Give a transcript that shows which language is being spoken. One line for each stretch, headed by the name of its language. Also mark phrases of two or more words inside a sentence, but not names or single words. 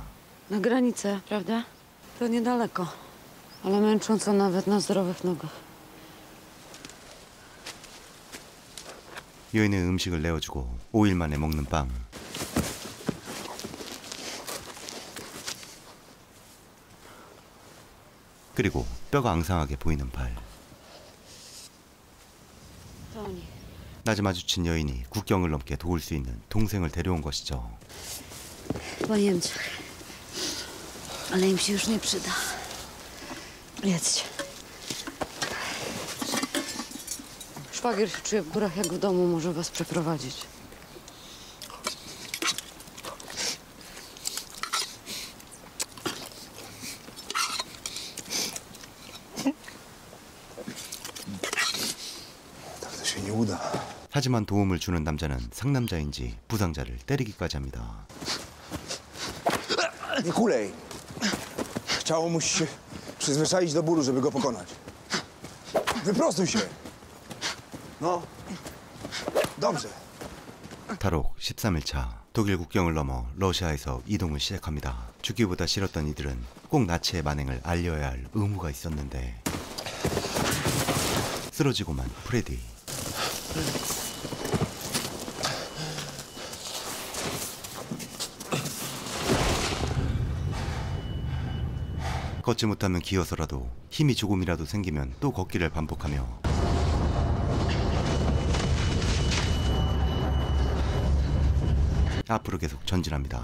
Polish: Na granicę, prawda? To niedaleko, ale męcząco nawet na zdrowych nogach.
Korean: 여인의 음식을 내어주고 5일 만에 먹는 빵. 그리고 뼈가 앙상하게 보이는 발. 낮에 마주친 여인이 국경을 넘게 도울 수 있는 동생을 데려온 것이죠.
Polish: Po Niemczech. Ale im się już nie przyda. Jedźcie. Szwagier się czuje w górach jak w domu, może was przeprowadzić. Tak to się nie uda.
Korean: 하지만 도움을 주는 남자는 상남자인지 부상자를 때리기까지 합니다.
Polish: Nie kulej. Ciało musi się przyzwyczaić do bólu, żeby go pokonać. Wyprostuj się. No. Dobrze.
Korean: 탈옥 13일차 독일 국경을 넘어 러시아에서 이동을 시작합니다. 죽기보다 싫었던 이들은 꼭 나치의 만행을 알려야 할 의무가 있었는데 쓰러지고만 프레디. 걷지 못하면 기어서라도 힘이 조금이라도 생기면 또 걷기를 반복하며 앞으로 계속 전진합니다.